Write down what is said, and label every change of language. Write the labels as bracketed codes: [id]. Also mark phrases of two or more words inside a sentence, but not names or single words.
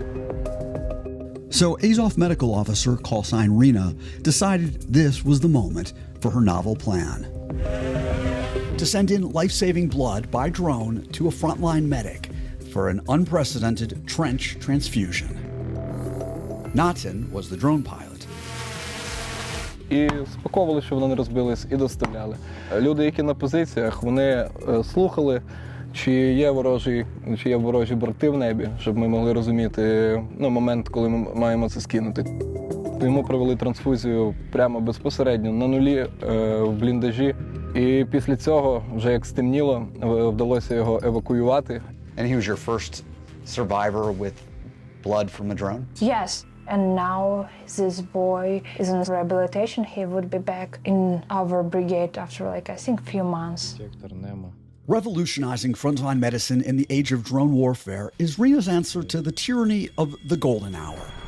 [en] So Azov medical officer call sign Rena decided this was the moment for her novel plan. To send in life-saving blood by drone to a frontline medic for an unprecedented trench transfusion. Natin was the drone pilot. [uk] І спаковували, щоб вони не розбились, і доставляли. Люди, які на позиціях, вони слухали, чи є ворожі борти в небі, щоб ми могли розуміти момент, коли ми маємо це скинути. Йому провели трансфузію прямо безпосередньо на нулі в бліндажі. І після цього, вже як стемніло, вдалося його евакуювати. [en] And he was your first survivor with blood from a drone? Yes. And now this boy is in rehabilitation. He would be back in our brigade after, I think, a few months. Revolutionizing frontline medicine in the age of drone warfare is Rena's answer to the tyranny of the golden hour.